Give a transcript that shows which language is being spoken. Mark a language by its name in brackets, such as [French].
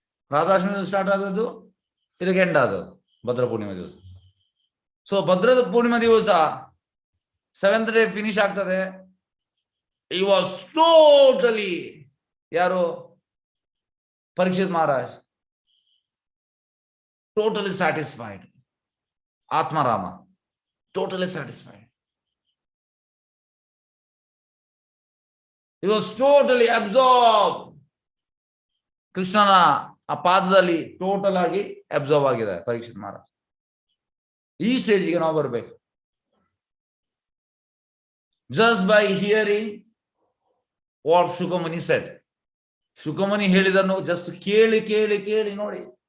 [Kannada] ರಾಧಾಷ್ಟಮಿ ದಿವಸ ಸ್ಟಾರ್ಟ್ ಆದದ್ದು, ಇದಕ್ಕೆ ಎಂಡ್ ಆದದ್ದು ಭದ್ರ ಪೂರ್ಣಿಮಾ ದಿವಸ. ಸೊ ಭದ್ರದ ಪೂರ್ಣಿಮಾ ದಿವಸ 7th day ಫಿನಿಶ್ ಆಗ್ತದೆ. [English] he was totally [Kannada] ಯಾರು? [English] Parikshit Maharaj totally satisfied. Atmarama totally satisfied. He was totally absorbed. [Kannada] ಕೃಷ್ಣನ ಆ ಪಾದದಲ್ಲಿ ಟೋಟಲ್ ಆಗಿ ಅಬ್ಸರ್ವ್ ಆಗಿದೆ ಪರೀಕ್ಷಿತ್ ಮಹಾರಾಜ್. ಈ ಸ್ಟೇಜಿಗೆ ನಾವು ಬರಬೇಕು. [English] Just by hearing what Shukamuni said. [Kannada] ಶುಕಮುನಿ ಹೇಳಿದನ್ನು just ಕೇಳಿ ಕೇಳಿ ಕೇಳಿ ನೋಡಿ.